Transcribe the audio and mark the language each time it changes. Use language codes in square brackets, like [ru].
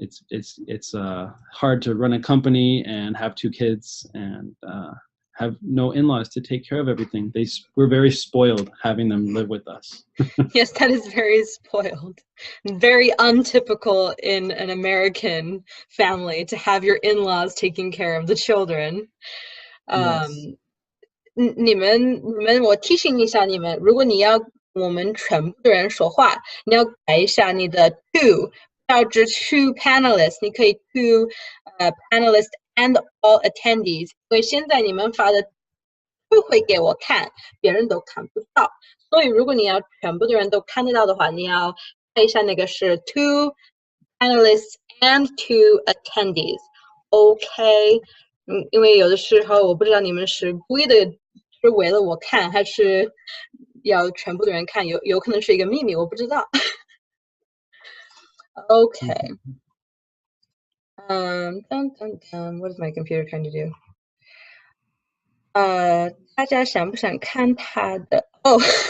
[en] It's hard to run a company and have two kids and have no in-laws to take care of everything. We're very spoiled having them live with us. Yes, that is very spoiled. Very untypical in an American family to have your in-laws taking care of the children. Yes. [zh] Um,你们，我提醒一下你们，如果你要我们全部的人说话，你要改一下你的 to，不要只 to panelists，你可以 [en] to panelists and all attendees， [zh] 因为现在你们发的 to 会给我看，别人都看不到，所以如果你要全部的人都看得到的话，你要改一下那个是 [en] to panelists and to attendees， [zh] OK。因为有的时候我不知道你们是故意的，是为了我看，还是要全部的人看，有可能是一个秘密，我不知道。 [en] Okay. What is my computer trying to do? [zh] 大家想不想看他的？Oh.